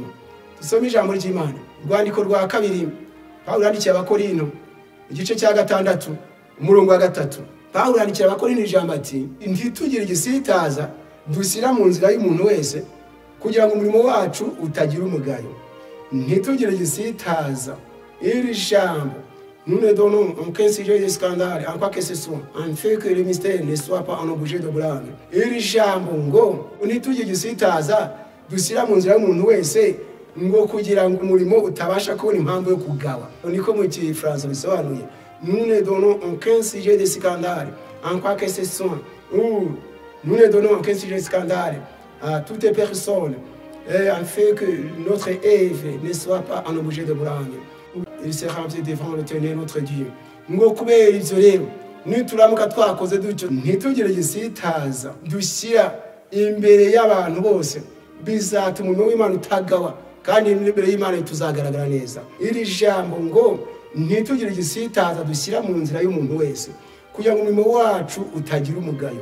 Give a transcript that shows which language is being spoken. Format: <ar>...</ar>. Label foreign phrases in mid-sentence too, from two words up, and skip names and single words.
<rw>Dusome ijambo ry'Imana, urwandiko rwa kabiri Pawulo yandikiye Abakorinto igice cya 6 umurongo wa 3. Pawulo yandikiye Abakorinto ijambo ati ntitugire igisitaza dushyira mu nzira y'umuntu wese, kugira ngo umurimo wacu utagira umugayo. Ntitugire igisitaza. Iri jambo</rw> <fr>nous ne donnons aucun sujet de scandale, en quoi que ce soit, en fait que le mystère ne soit pas un objet de blâme.</fr> <rw>Iri jambo ngo ntitugire igisitaza dushyira mu nzira y'umuntu wese, ngo kugira ngo umurimo utabasha kubona impamvu yo kugawa. Niko mu Gifaransa bisobanuye.</rw> <fr>Nous ne donnons aucun sujet de scandale, en quoi que ce soit, ou nous ne donnons aucun sujet de scandale à toute personne, en fait que notre œuvre ne soit pas un objet de blâme. Il sera devant l'Éternel notre Dieu.</fr> <rw>Ngo kubera ivyo rero nituramuka twakoze dutyo ntitugire igisitaza dushyira imbere y'abantu bose, bizatuma umurimo w'Imana utagawa, kandi imbere y'Imana tuzagaragara neza. Iri jambo ngo ntitugire igisitaza dushyira mu nzira y'umuntu wese, kugira ngo umurimo wacu utagira umugayo.</rw>